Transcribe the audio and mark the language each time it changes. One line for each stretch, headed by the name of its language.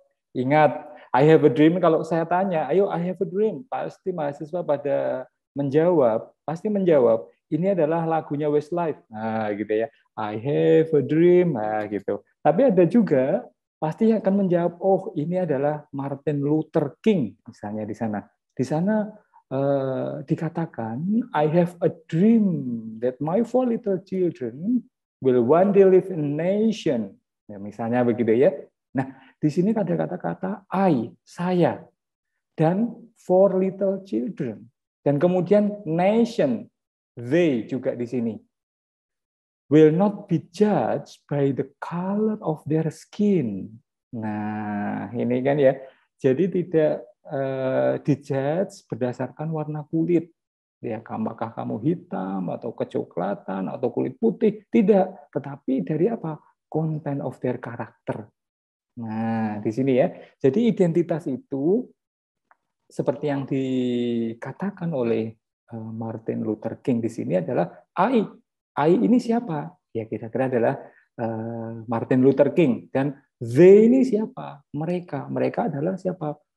Indonesian: Ingat,
English: I have a dream
Indonesian: kalau saya tanya, ayo I have a dream, pasti mahasiswa pada menjawab, pasti menjawab, ini adalah lagunya Westlife. Nah, gitu ya.
English: I have a dream,
Indonesian: nah gitu. Tapi ada juga pasti yang akan menjawab, oh ini adalah Martin Luther King misalnya di sana. Di sana dikatakan,
English: I have a dream that my four little children will one day live in a nation.
Indonesian: Ya, misalnya begitu ya. Nah, di sini ada kata-kata I, saya, dan four little children. Dan kemudian nation, they juga di sini.
English: Will not be judged by the color of their skin.
Indonesian: Nah, ini kan ya. Jadi tidak dijudge berdasarkan warna kulit. Ya, apakah kamu hitam atau kecoklatan atau kulit putih? Tidak, tetapi dari apa?
English: Content of their character.
Indonesian: Nah, di sini ya. Jadi identitas itu seperti yang dikatakan oleh Martin Luther King di sini adalah I. I ini siapa? Ya kira-kira adalah Martin Luther King. Dan they ini siapa? Mereka. Mereka adalah siapa?